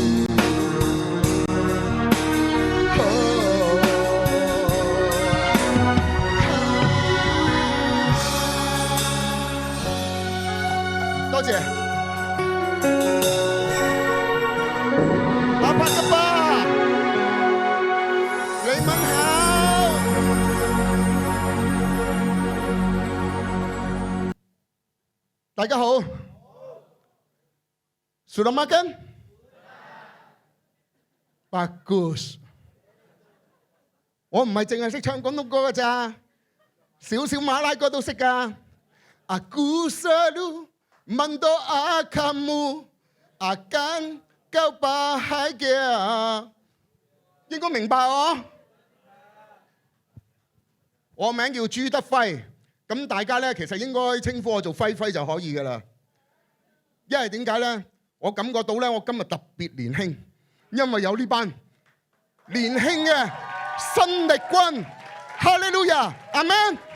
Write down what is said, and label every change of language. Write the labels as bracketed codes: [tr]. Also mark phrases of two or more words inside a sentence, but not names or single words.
[yue] 多謝，阿伯吉巴，你們好，大家好 ， [ms] Sudah makan？ Bagus。 [yue] 我唔係淨係識唱廣東歌㗎咋，少少馬拉歌都識㗎。 [ms] Aku selalu mendoakan kamu akan kau bahagia， [yue] 應該明白我。我名叫朱德輝，咁大家咧其實應該稱呼我做輝輝就可以㗎啦。因為點解咧？我感覺到咧，我今日特別年輕，因為有呢班年輕嘅新力軍，哈利路亞，阿們。